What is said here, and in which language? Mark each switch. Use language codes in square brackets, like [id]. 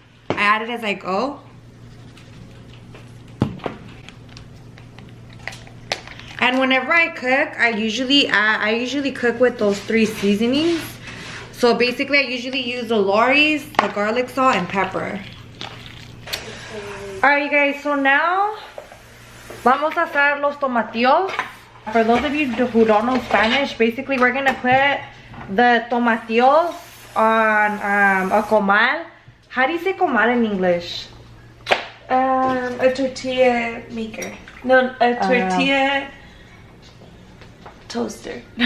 [en] I add it as I go. And whenever I cook, I usually cook with those 3 seasonings. So basically, I usually use the Lori's, the garlic salt, and pepper. Alright, you guys. So now, [es] vamos a hacer los tomatillos. [en] For those of you who don't know Spanish, basically we're gonna put the tomatillos on a comal. How do you say comal in English? a tortilla maker. No, a tortilla toaster.